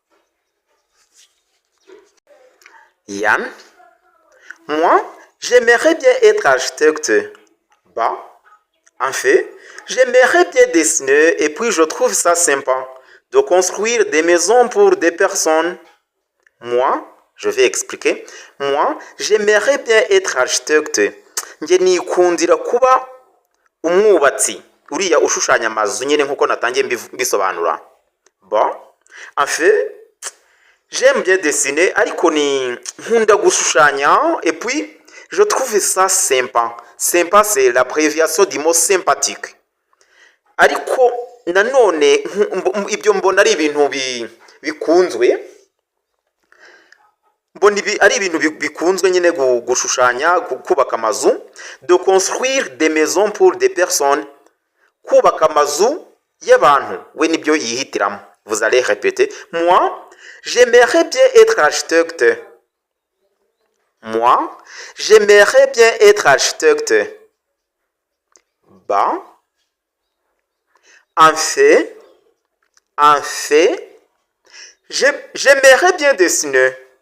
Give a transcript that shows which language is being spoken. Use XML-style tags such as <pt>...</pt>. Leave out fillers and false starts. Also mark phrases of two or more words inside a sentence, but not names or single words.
<fr>Yann, moi, j'aimerais bien être architecte. Bah, en fait, j'aimerais bien dessiner et puis je trouve ça sympa de construire des maisons pour des personnes. Moi, je vais expliquer. Moi, j'aimerais bien être architecte.</fr> <rw>Nge nikundira kuba umwubatsi. Uriya ushushanya amazu nyine nkuko natangiye mbisobanura.</rw> <fr>Bon, en fait, j'aime bien dessiner</fr> <rw>ariko ni nkunda gushushanya</rw> <fr>et puis je trouve ça sympa. Sympa, c'est l'abréviation du mot sympathique.</fr> <rw>Ariko nanone ibyo mbona ari ibintu bikunzwe. Ari ibintu bikunzwe nyine gushushanya, kubaka amazu,</rw> <fr>de construire des maisons pour des personnes.</fr> <rw>Kubaka amazu y'abantu we nibyo yihitiramo.</rw> <fr>Vous allez répéter. Moi, j'aimerais bien être architecte. Moi, j'aimerais bien être architecte. Bah, en fait, j'aimerais bien dessiner.</fr>